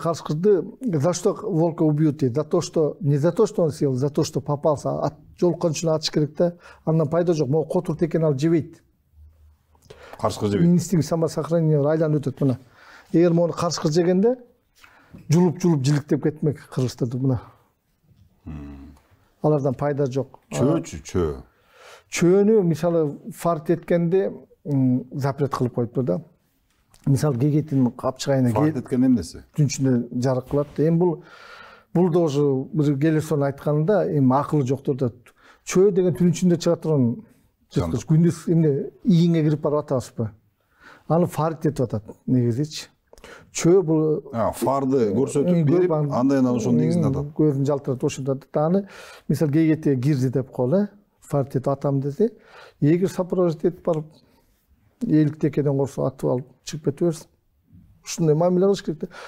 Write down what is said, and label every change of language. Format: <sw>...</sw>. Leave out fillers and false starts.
<ky>Карышкырды</ky> <ru>за что волка убьют</ru> <ky>дейт?</ky> <ru>За то, что не за то, что он съел, за то, что попался.</ru> <ky>Жолкончуну атыш керек да. Андан пайда жок. Могу котур текен алып жебейт. Карышкыр жебейт.</ky> <ru>Инстинкт самосохранения</ru> <ky>айланып өтөт мына. Эгер мону карышкыр жегенде жулуп жиликтеп кетмек кыргызтарды мына. Алардан пайда жок. Чөө. Чөөнү мисалы фарт эткенде запрет кылып коюптур да. Мисалы гегетин капчыгайына фарт эткен эмнеси? Түн ичинде жарык кылат. Эми бул да ошо бир келесонун айтканында эми акылы жоктур да. Чөө деген түн ичинде чыга турган күндүз эмне ийиңе кирип барып атабызбы? Аны фарт этип атат негизичи. Чөө бул фарды көрсөтүп берип, андайынан ошонун негизинде атат. Көзүн жалтыратып ошондо атат. Аны мисалы гегете кирди деп коелу, фарт этип атам десе, эгер сопровождать этип барып элик текеден корсо атып алып чыгып кете берсин. Ушундай мамиле кылыш керек да.</ky>